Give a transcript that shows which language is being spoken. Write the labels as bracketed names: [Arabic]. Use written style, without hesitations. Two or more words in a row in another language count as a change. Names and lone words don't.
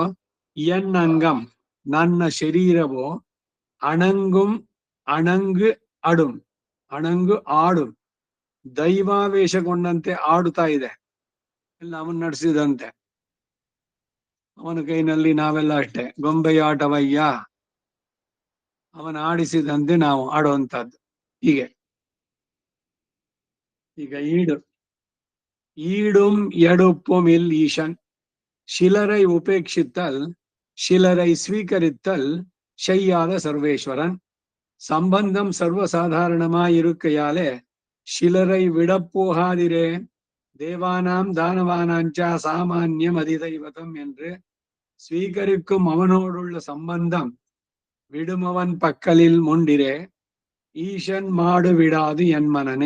[Tamil] என் அங்கம், [Kannada] ನನ್ನ ಶರೀರವು [Tamil] அணங்கும் அணங்கு அடும், அணங்கு ஆடு, [Kannada] ದೈವಾವೇಶಗೊಂಡಂತೆ ಆಡುತ್ತಾ ಇದೆ, ಎಲ್ಲ ಅವನ್ ನಡೆಸಿದಂತೆ. ಅವನ ಕೈನಲ್ಲಿ ನಾವೆಲ್ಲ ಅಷ್ಟೇ ಗೊಂಬೆಯಾಟವಯ್ಯ, ಅವನ ಆಡಿಸಿದಂತೆ ನಾವು ಆಡುವಂತದ್ದು. ಹೀಗೆ ಈಗ [Tamil] ஈடும் எடுப்பும் இல் ஈசன், சிலரை உபேட்சித்தல் சிலரை ஸ்வீகரித்தல் செய்யாத சர்வேஸ்வரன். சம்பந்தம் சர்வசாதாரணமாயிருக்கையாலே சிலரை விடப்போகாதிரே [Sanskrit] देवानां दानवानाञ्च सामान्यम् अधिदैवतम् [Tamil] என்று ஸ்வீகரிக்கும் அவனோடுள்ள சம்பந்தம் விடுமவன் பக்கலில் முண்டிரே ஈசன் மாடு விடாது என் மனனே.